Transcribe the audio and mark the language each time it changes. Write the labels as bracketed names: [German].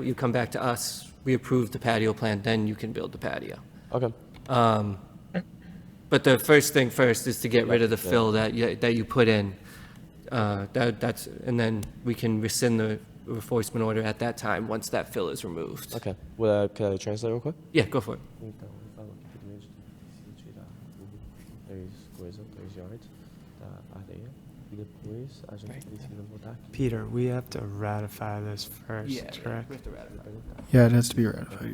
[English] You come back to us, we approve the patio plan, then you can build the patio. Okay. But the first thing first is to get rid of the fill that you put in. And then we can rescind the enforcement order at that time, once that fill is removed. Okay. Well, can I translate real quick? Yeah, go for it. [Portuguese] Então, ele falou que primeiro a gente precisa tirar o 3 yards da areia e depois a gente precisa voltar aqui. [English] Peter, we have to ratify this first, correct? We have to ratify it. Yeah, it has to be ratified.